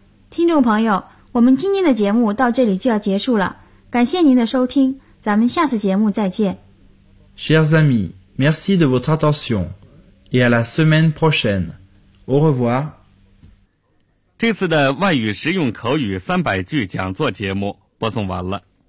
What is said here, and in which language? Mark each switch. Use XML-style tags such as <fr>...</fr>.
<zh>听众朋友，我们今天的节目到这里就要结束了。感谢您的收听，咱们下次节目再见。</zh> <fr>Chers amis, merci de votre attention et à la semaine prochaine. Au revoir.</fr> <zh>这次的外语实用口语三百句讲座节目播送完了。</zh>